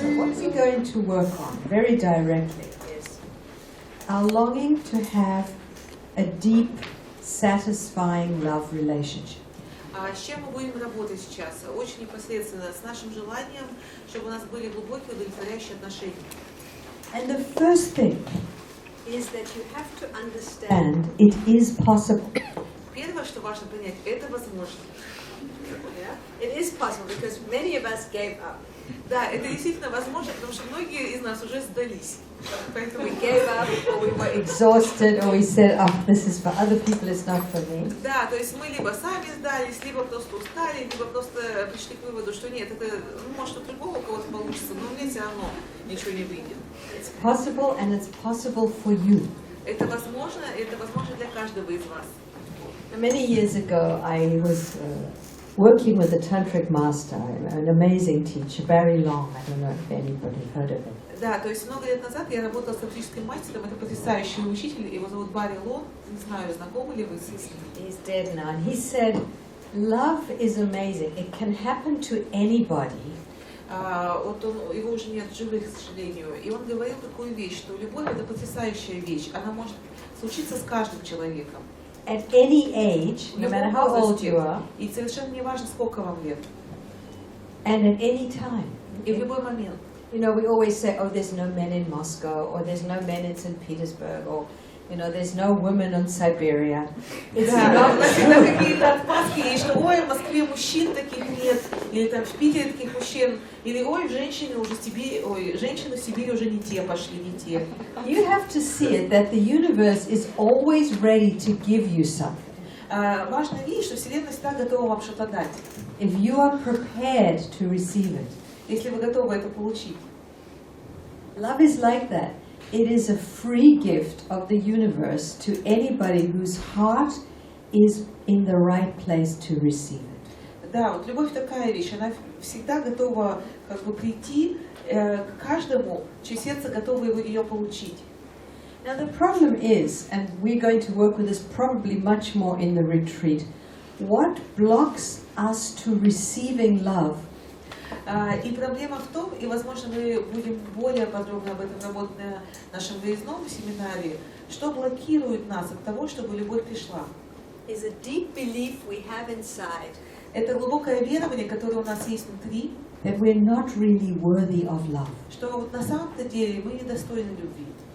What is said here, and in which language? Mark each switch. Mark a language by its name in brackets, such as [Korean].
[English] So what we're going to work on very directly is our longing to have a deep, satisfying love relationship. [Russian] А с чем мы будем работать сейчас? Очень непосредственно с нашим желанием, чтобы у нас были глубокие, удовлетворяющие отношения. [English] And the first thing is that you have to understand it is possible. [Russian] Первое, что важно понять, это возможно. [English] Yeah? It is possible because many of us gave up. [Russian] Да, это действительно возможно, потому что многие из нас уже сдались. Поэтому [English] We gave up, or we were exhausted, or we said, "Oh, this is for other people; it's not for me." [Russian] да, то есть мы либо сами сдались, либо просто устали, либо просто пришли к выводу, что нет, это может у другого у кого-то получится, но мне все равно ничего не выйдет. [English] It's possible, and it's possible for you. [Russian] Это возможно для каждого из вас. [English] Many years ago, I was working with a tantric master, an amazing teacher, Barry Long. I don't know if anybody heard of him. [Russian] Да, то есть много лет назад я работала с тантрическим мастером, это потрясающий учитель, его зовут Барри Лонг, не знаю, знакомы ли вы с ним. [English] He's dead now, and he said, "Love is amazing. It can happen to anybody." [Russian] Вот его уже нет в живых, к сожалению, и он говорил такую вещь, что любовь это потрясающая вещь, она может случиться с каждым человеком. [English] At any age, no matter how old you are, [Russian] и совершенно не важно, сколько вам лет, [English] and at any time. [Russian] и в любой момент. [English] You know, we always say, "Oh, there's no men in Moscow," or "There's no men in St. Petersburg," or you know, "There's no women in Siberia." It's not [Russian] Всегда [English] true. [Russian] какие-то отмазки есть, что ой, в Москве мужчин таких нет, или там в Питере таких мужчин, или ой, женщины уже в Сибири, ой, женщины в Сибири уже не те пошли, не те. [English] You have to see it that the universe is always ready to give you something. [Russian] Важно видеть, что Вселенная всегда готова вам что-то дать, [English] If you are prepared to receive it. [Russian] если вы готовы это получить. [English] Love is like that. It is a free gift of the universe to anybody whose heart is in the right place to receive it. [Russian] Да, вот любовь такая вещь, она всегда готова как бы прийти к каждому, чье сердце готово ее получить. [English] Now the problem is, and we're going to work with this probably much more in the retreat, what blocks us to receiving love? [Russian] И проблема в том, и, возможно, мы будем более подробно об этом работать на нашем выездном семинаре, что блокирует нас от того, чтобы любовь пришла. [English] Is a deep belief we have inside [Russian] Это глубокое верование, которое у нас есть внутри, [English] that we're not really worthy of love. [Russian] что вот на самом-то деле мы недостойны любви.